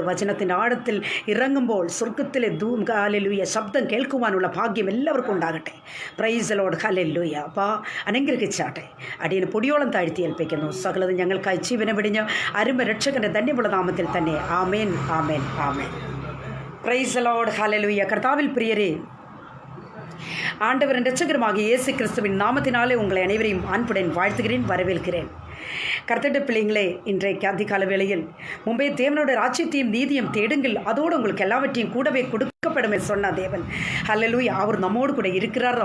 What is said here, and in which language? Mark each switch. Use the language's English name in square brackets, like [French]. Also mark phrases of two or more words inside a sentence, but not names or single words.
[Malayalam] വചനത്തിൻ്റെ ആഴത്തിൽ ഇറങ്ങുമ്പോൾ സ്വർഗത്തിലെ ഹല്ലേലൂയ ശബ്ദം കേൾക്കുവാനുള്ള ഭാഗ്യം എല്ലാവർക്കും ഉണ്ടാകട്ടെ. [English] praise Lord. [Malayalam] ഹല്ലേലൂയ. അപ്പോൾ അനുഗ്രഹിച്ചാട്ടെ. അടിയന് പൊടിയോളം താഴ്ത്തി ഏൽപ്പിക്കുന്നു. സകലതും ഞങ്ങൾക്കായി ജീവനെ വെടിഞ്ഞ് അരുമ രക്ഷകൻ്റെ ധന്യമുള്ള നാമത്തിൽ തന്നെ. ആമേൻ, ആമേൻ, ആമേൻ. [English] praise Lord. [Malayalam] ഹല്ലേലൂയ. കർത്താവിൽ പ്രിയരെ, [Tamil] ஆண்டவரின் இரட்சகருமாகிய இயேசு கிறிஸ்துவின் நாமத்தினாலே உங்களை அனைவரையும் அன்புடன் வாழ்த்துகிறேன், வரவேற்கிறேன். கர்த்தருடைய பிள்ளைங்களே, இன்றைக்கு அதிகால வேளையில் மும்பை தேவனோட ராஜ்யத்தையும் நீதியும் தேடுங்கள், அதோடு உங்களுக்கு எல்லாவற்றையும் கூடவே கொடுக்கப்படும் சொன்ன தேவன். ஹல்லேலூயா. அவர் நம்மோடு கூட இருக்கிறார்.